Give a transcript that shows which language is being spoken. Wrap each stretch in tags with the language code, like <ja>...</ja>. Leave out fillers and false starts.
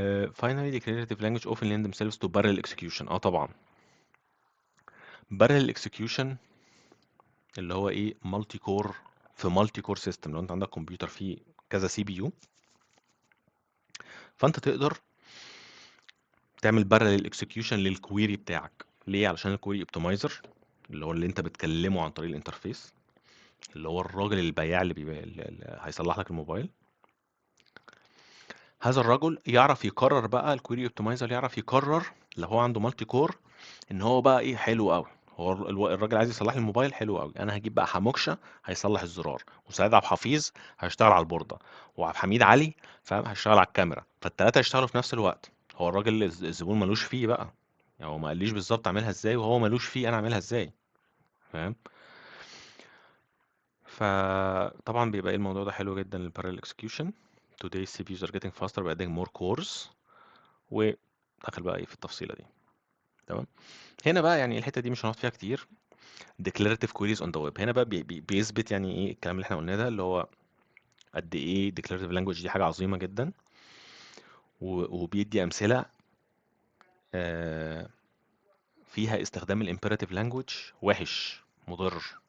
<en>Finally declarative language often lend themselves to parallel execution.</en> <ar>طبعا parallel execution اللي هو ايه مالتي كور، في مالتي كور سيستم. لو انت عندك كمبيوتر فيه كذا سي بي يو، فانت تقدر تعمل بارلل اكسكيوشن للكويري بتاعك. ليه؟ علشان الكويري اوبتمايزر اللي هو اللي انت بتكلمه عن طريق الانترفيس، اللي هو الراجل البياع اللي هيصلح لك الموبايل، هذا الرجل يعرف يقرر بقى، الكويري اوبتمايزر يعرف يقرر لو هو عنده مالتي كور ان هو بقى ايه حلو قوي. هو الراجل عايز يصلح لي الموبايل، حلو قوي، انا هجيب بقى حموكشه هيصلح الزرار، وسيد عبد الحفيظ هيشتغل على البورده، وعبد الحميد علي فاهم هيشتغل على الكاميرا، فالثلاثه يشتغلوا في نفس الوقت. هو الراجل الزبون ملوش فيه بقى، يعني هو ما قاليش بالظبط اعملها ازاي، وهو ملوش فيه انا اعملها ازاي، فاهم. فطبعا بيبقى ايه الموضوع ده حلو جدا للبارallel execution.</ar> <en>Today CPUs are getting faster by adding more cores.</en> <ar>ودخل بقى ايه في التفصيله دي. تمام. هنا بقى يعني الحته دي مش هنقعد فيها كتير.</ar> <en>declarative queries on the web</en> <ar>هنا بقى بيثبت يعني ايه الكلام اللي احنا قلناه ده، اللي هو قد ايه declarative language دي حاجه عظيمه جدا، وبيدي امثله آه، فيها استخدام الامبيراتيف لانجوج وحش مضر،</ar>